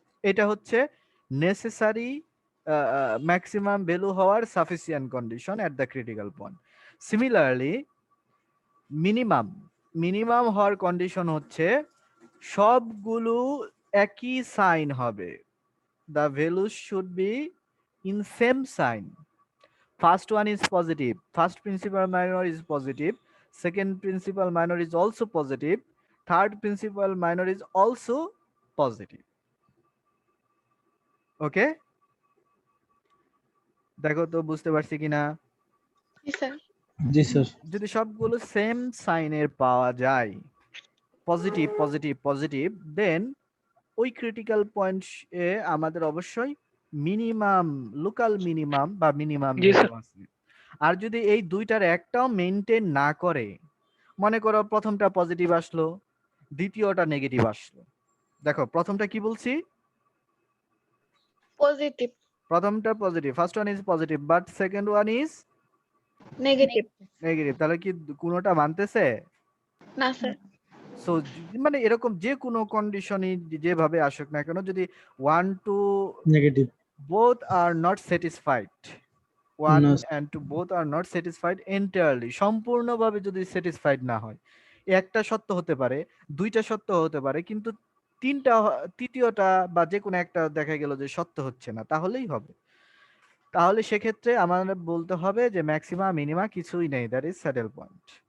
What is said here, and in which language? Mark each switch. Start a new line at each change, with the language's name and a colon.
Bangla: এটা হচ্ছে necessary maximum value হওয়ার sufficient condition
English: At the critical point.
Bangla: Similarly minimum হওয়ার কন্ডিশন হচ্ছে সবগুলো একই সাইন হবে,
English: the values should be in same sign. First one is positive, first principal minor is positive, second principal minor is also positive, third principal minor is also positive.
Bangla: ওকে, দেখো তো বুঝতে পারছি কিনা? জি স্যার। জি sir. যদি সবগুলো same সাইনের পাওয়া যায়, পজিটিভ পজিটিভ পজিটিভ, দেন ওই ক্রিটিক্যাল পয়েন্ট এ আমাদের অবশ্যই মিনিমাম, লোকাল মিনিমাম বা মিনিমাম জি ভ্যালু আছে। আর যদি এই দুইটার একটাও মেইনটেইন না করে, মনে করো প্রথমটা পজিটিভ আসলো, দ্বিতীয়টা নেগেটিভ আসলো, দেখো প্রথমটা কি বলছি, পজিটিভ। প্রথমটা positive,
English: first one is positive but second one is
Bangla: negative. Negative, তাহলে কি কোনোটা মানতেছে? না স্যার। সো মানে এরকম যে কোনো কন্ডিশনই যেভাবে আসুক না কেন, যদি 1 to negative
English: both are not satisfied, one
Bangla: না
English: and two both are not satisfied entirely,
Bangla: সম্পূর্ণভাবে যদি স্যাটিসফাইড না হয়, একটা সত্য হতে পারে, দুইটা সত্য হতে পারে, কিন্তু তৃতীয়টা বা যে কোনো একটা দেখা গেল যে সত্য হচ্ছে না, তাহলেই হবে। তাহলে সেক্ষেত্রে আমাদের বলতে হবে যে ম্যাক্সিমা মিনিমা কিছুই নেই,
English: That is saddle point.